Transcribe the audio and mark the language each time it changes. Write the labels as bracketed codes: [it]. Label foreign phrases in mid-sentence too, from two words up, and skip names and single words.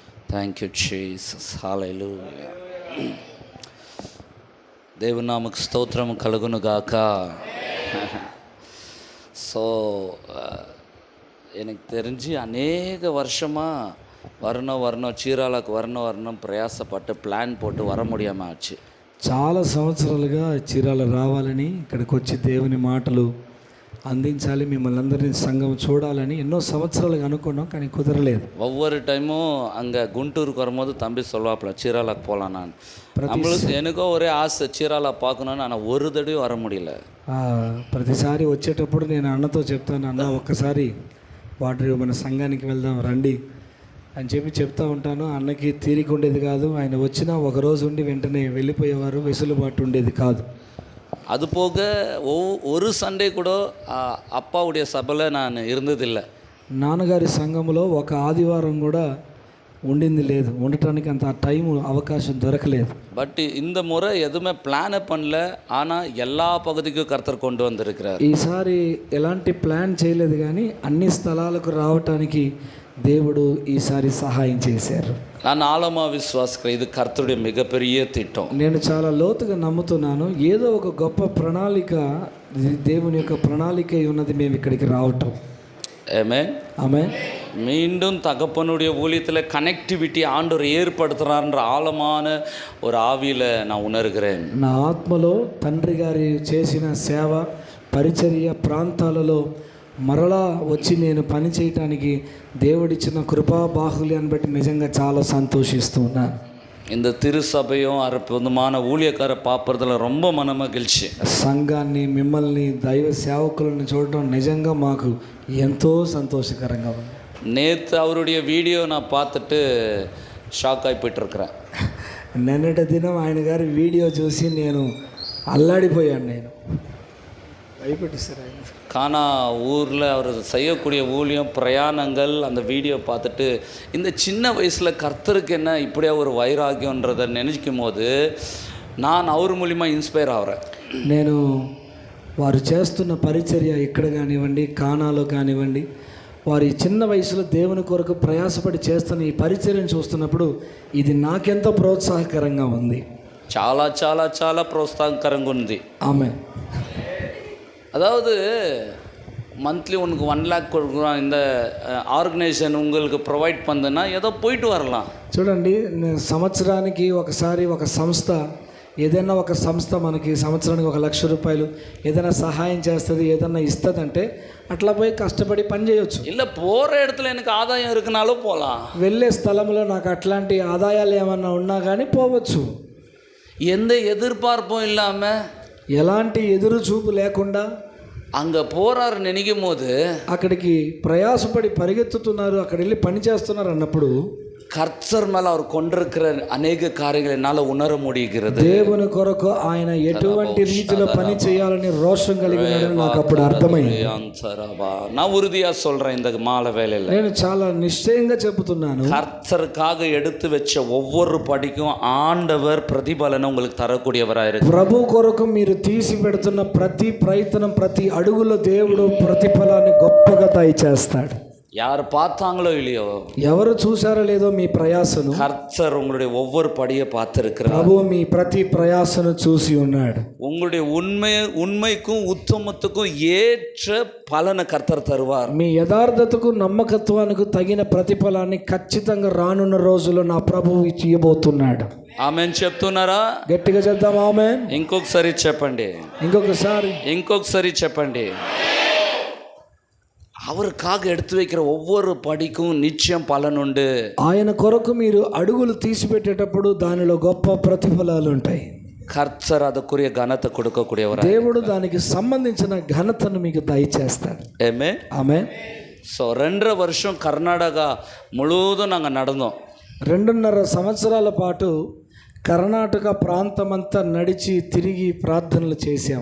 [en] Thank you Jesus. [te] హల్లెలూయా. దేవుని నామకు స్తోత్రం కలుగును గాక. [ta] ஸோ எனக்கு தெரிஞ்சு அநேக வருஷமாக வரணும் చీరాలకు வரணும் ప్రయాసపట్టు ప్లాన్ పోட்டு వర முடியாமல் ఆச்சு. [te] చాలా సంవత్సరాలుగా చీరాల రావాలని, ఇక్కడికి వచ్చి దేవుని మాటలు అందించాలి, మిమ్మల్ని అందరినీ సంఘం చూడాలని ఎన్నో సంవత్సరాలుగా అనుకున్నాం, కానీ కుదరలేదు. [ta] ஒவ்வொரு டைமும் அங்கே குண்டூருக்கு வரும்போது தம்பி சொல்வாப்புல சீராலாக்கு போகலாம். நான் நம்மளுக்கு எனக்கோ ஒரே ஆசை சீராலா பார்க்கணுன்னு, ஆனால் ஒரு தடவையும் வர முடியல. [te] ప్రతిసారి వచ్చేటప్పుడు నేను అన్నతో చెప్తాను, అన్న ఒక్కసారి వాటర్ మన సంఘానికి వెళ్దాం రండి అని చెప్తా ఉంటాను. అన్నకి తీరిక ఉండేది కాదు, ఆయన వచ్చినా ఒకరోజు ఉండి వెంటనే వెళ్ళిపోయేవారు, వెసులుబాటు ఉండేది కాదు. [ta] அது போக ஒரு சண்டே கூட அப்பாவுடைய சபையில் நான் இருந்ததில்லை. [te] నాన్నగారి సంఘంలో ఒక ఆదివారం కూడా ఉండింది లేదు, ఉండటానికి అంత టైం అవకాశం దొరకలేదు. [ta] பட் இந்த முறை எதுவுமே பிளானே பண்ணல, ஆனால் எல்லா பகுதிக்கும் கர்த்தர் கொண்டு வந்திருக்கிறார். [te] ఈసారి ఎలాంటి ప్లాన్ చేయలేదు, కానీ అన్ని స్థలాలకు రావటానికి దేవుడు ఈసారి సహాయం చేశారు. [ta] நான் ஆழமாக விசுவாசிக்கிறேன், இது கர்த்தருடைய மிகப்பெரிய திட்டம். [te] నేను చాలా లోతుగా నమ్ముతున్నాను, ఏదో ఒక గొప్ప ప్రణాళిక, దేవుని యొక్క ప్రణాళిక ఉన్నది మేము ఇక్కడికి రావటం. [ta] ஆமென். [te] ఆమేన్. [ta] மீண்டும் தகப்பனுடைய ஊழியத்தில் கனெக்டிவிட்டி ஆண்டவர் ஏற்படுத்துகிறார்ன்ற ஆழமான ஒரு ஆவியில் நான் உணர்கிறேன். [te] నా ఆత్మలో తండ్రి గారి చేసిన సేవ పరిచర్య ప్రాంతాలలో మరలా వచ్చి నేను పని చేయటానికి దేవుడిచ్చిన కృపా బాహుల్యాన్ని బట్టి నిజంగా చాలా సంతోషిస్తున్నాను. [ta] இந்த திருசபையும் அற்புதமான ஊழியக்கார பார்ப்பதில் ரொம்ப மனமகிழ்ச்சி. [te] సంఘాన్ని, మిమ్మల్ని, దైవ సేవకులను చూడటం నిజంగా మాకు ఎంతో సంతోషకరంగా ఉంది. [ta] நேற்று அவருடைய வீடியோ நான் பார்த்துட்டு ஷாக் ஆகி போயிட்டுருக்கிறேன். [te] నిన్నటి దినం ఆయన గారి వీడియో చూసి నేను అల్లాడిపోయాను. నేను భయపెట్టిస్తారు ఆయన. [ta] கானா ஊரில் அவர் செய்யக்கூடிய ஊழியம், பிரயாணங்கள், அந்த வீடியோ பார்த்துட்டு இந்த சின்ன வயசில் கர்த்தருக்கு என்ன இப்படியா ஒரு வைராகியன்றதை நினைக்கும் போது நான் அவர் மூலிமா இன்ஸ்பயர் ஆகிறேன். [te] నేను వారు చేస్తున్న పరిచర్య ఇక్కడ కానివ్వండి, కానాలో కానివ్వండి, వారి చిన్న వయసులో దేవుని కొరకు ప్రయాసపడి చేస్తున్న ఈ పరిచర్యను చూస్తున్నప్పుడు ఇది నాకెంతో ప్రోత్సాహకరంగా ఉంది. చాలా చాలా చాలా ప్రోత్సాహకరంగా ఉంది. ఆమేన్. [ta] அதாவது மந்த்லி உனக்கு 1 lakh கொடுக்குறோம், இந்த ஆர்கனைசேஷன் உங்களுக்கு ப்ரொவைட் பண்ணுதுன்னா ஏதோ போயிட்டு வரலாம். [te] చూడండి, సంవత్సరానికి ఒకసారి ఒక సంస్థ, ఏదైనా ఒక సంస్థ మనకి సంవత్సరానికి 1 లక్ష రూపాయలు ఏదైనా సహాయం చేస్తుంది, ఏదైనా ఇస్తుందంటే అట్లా పోయి కష్టపడి పని చేయొచ్చు. [ta] இல்லை போகிற இடத்துல எனக்கு ఆదాయం இருக்குனாலும் போகலாம். [te] వెళ్ళే స్థలంలో నాకు అట్లాంటి ఆదాయాలు ఏమన్నా ఉన్నా కానీ పోవచ్చు. [ta] எந்த எதிர்பார்ப்பும் இல்லாமல், [te] ఎలాంటి ఎదురు చూపు లేకుండా [ta] அங்கே போகிறாரு நினைக்கும் போது, [te] అక్కడికి ప్రయాసపడి పరిగెత్తుతున్నారు, అక్కడ వెళ్ళి పని చేస్తున్నారు అన్నప్పుడు [ta] கர்த்தர் மேலே அவர் கொண்டிருக்கிற அநேக காரியங்களை என்னால் உணர முடிகிறது. [te] దేవుని కొరకు ఆయన ఎటువంటి రీతిలో పని చేయాలని రోషం కలిగి ఉన్నాడని నాకు అప్పుడు అర్థమైంది. [ta] நான் உறுதியாக சொல்கிறேன், இந்த மாலை வேலையில் [te] నేను చాలా నిశ్చయంగా చెబుతున్నాను, [ta] கர்த்தருக்காக எடுத்து வச்ச ஒவ்வொரு படிக்கும் ஆண்டவர் பிரதிபலனை உங்களுக்கு தரக்கூடியவராக இருக்கு. [te] ప్రభు కొరకు మీరు తీసి పెడుతున్న ప్రతి ప్రయత్నం, ప్రతి అడుగులో దేవుడు ప్రతిఫలాన్ని గొప్పగా దయచేస్తాడు. [ta] யார் பார்த்தாங்களோ இல்லையோ, [te] ఎవరు చూసారో లేదో మీ ప్రయాసను [ta] கர்த்தர் உங்களுடைய ஒவ்வொரு படியை பார்த்திருக்கிறார். [te] ప్రభు మీ ప్రతి ప్రయాసను చూసి ఉన్నాడు. [ta] உங்களுடைய உண்மைக்கும் உத்தமத்துக்கும் ஏற்ற பலனை கர்த்தர் தருவார். [te] మీ యథార్థతకు, నమ్మకత్వానికి తగిన ప్రతిఫలాన్ని ఖచ్చితంగా రానున్న రోజుల్లో నా ప్రభువు ఇవ్వబోతున్నాడు. ఆమెన్ చెప్తున్నారా? గట్టిగా చెప్దాం ఆమెన్. ఇంకొకసారి చెప్పండి, ఇంకొకసారి చెప్పండి. [ta] அவருக்காக எடுத்து வைக்கிற ஒவ்வொரு படிக்கும் நிச்சயம் பலனுண்டு. [te] ఆయన కొరకు మీరు అడుగులు తీసిపెట్టేటప్పుడు దానిలో గొప్ప ప్రతిఫలాలు ఉంటాయి. [ta] கர்த்தர் அதுக்குரிய கனத்தை கொடுக்கக்கூடியவர். [te] దేవుడు దానికి సంబంధించిన ఘనతను మీకు దయచేస్తాడు. [ta] ஆமென். [te] ఆమేన్. [ta] ஸோ 2.5 வருஷம் கர்நாடகா முழுவதும் நாங்கள் நடந்தோம். [te] 2.5 సంవత్సరాల పాటు కర్ణాటక ప్రాంతమంతా నడిచి తిరిగి ప్రార్థనలు చేశాం.